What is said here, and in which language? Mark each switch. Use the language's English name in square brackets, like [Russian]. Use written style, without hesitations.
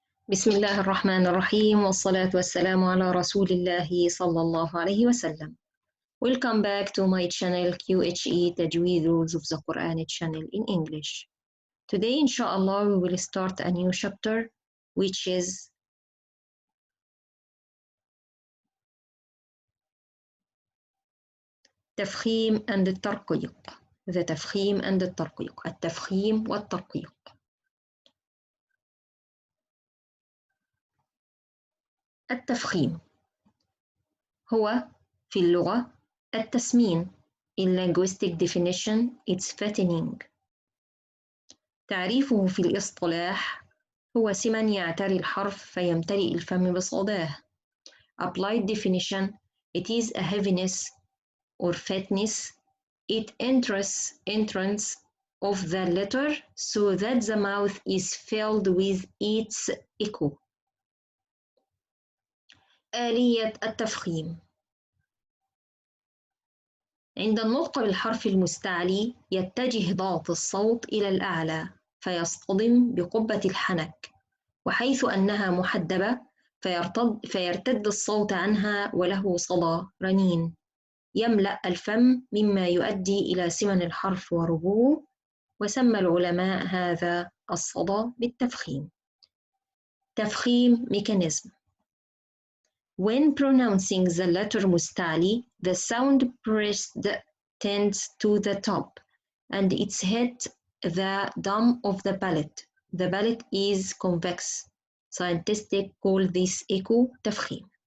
[Arabic] بسم الله الرحمن الرحيم والصلاة والسلام على رسول الله صلى الله عليه وسلم. [English] Welcome back to my channel QHE Tajweed Rules of the Quran channel in English. Today inshallah we will start a new chapter which is Tafkheem and Tarqeeq. The Tafkheem and Tarqeeq. [Arabic] التفخيم والترقيق. التفخيم هو في اللغة التسمين. [English] In linguistic definition, it's fattening. [Arabic] تعريفه في الاصطلاح هو سمن يعتري الحرف فيمتلئ الفم بصداه. [English] Applied definition, it is a heaviness or fatness. It entrance of the letter so that the mouth is filled with its echo. [Arabic] آلية التفخيم. عند النطق بالحرف المستعلي يتجه ضغط الصوت إلى الأعلى فيصطدم بقبة الحنك، وحيث أنها محدبة فيرتد الصوت عنها وله صدى رنين يملأ الفم مما يؤدي إلى سمن الحرف وربوه، وسمى العلماء هذا الصدى بالتفخيم. [English] تفخيم mechanism. When pronouncing the letter musta'li, the sound pressed tends to the top and it's hit the dome of the palate. The palate is convex. Scientists call this echo tafkheem.